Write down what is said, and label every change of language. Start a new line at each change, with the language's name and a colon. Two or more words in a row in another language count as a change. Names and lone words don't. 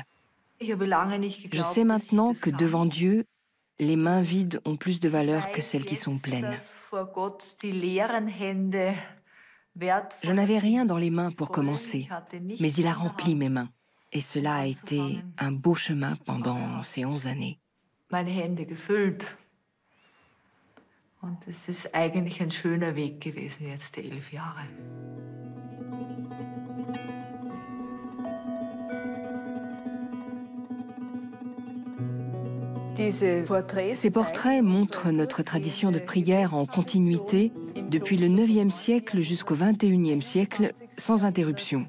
French: Je sais maintenant que devant Dieu, les mains vides ont plus de valeur que celles qui sont pleines. Je n'avais rien dans les mains pour commencer, mais il a rempli mes mains. Et cela a été un beau chemin pendant ces 11 années.
German: Und es ist eigentlich ein schöner Weg gewesen jetzt, die 11 Jahre.
French: Ces portraits montrent notre tradition de prière en continuité depuis le 9e siècle jusqu'au 21e siècle, sans interruption.